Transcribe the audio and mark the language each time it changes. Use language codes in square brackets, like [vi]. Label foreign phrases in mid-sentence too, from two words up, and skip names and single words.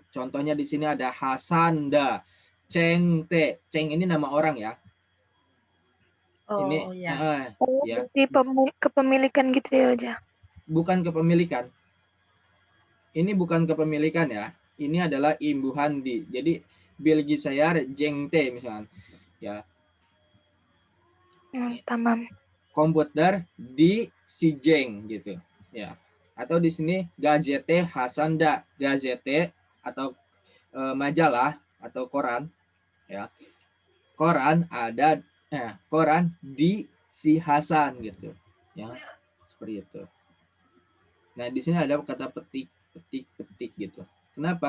[id] Contohnya di sini ada Hasanda, Cengte. Ceng ini nama orang ya. Ini ya. Ya. Berarti kepemilikan gitu ya aja. Bukan kepemilikan. Ini bukan kepemilikan ya. Ini adalah imbuhan di. Jadi [tr] bilgi sayar jengte [id] misalkan. Ya. [tr] Tamam. [id] Komputer di si jeng gitu. Ya. Atau di sini [tr] gazete Hasanda. [id] Gazete atau majalah atau koran ya. Koran ada koran di si Hasan gitu. Ya. Seperti itu. Nah, di sini ada kata petik. petik gitu. Kenapa?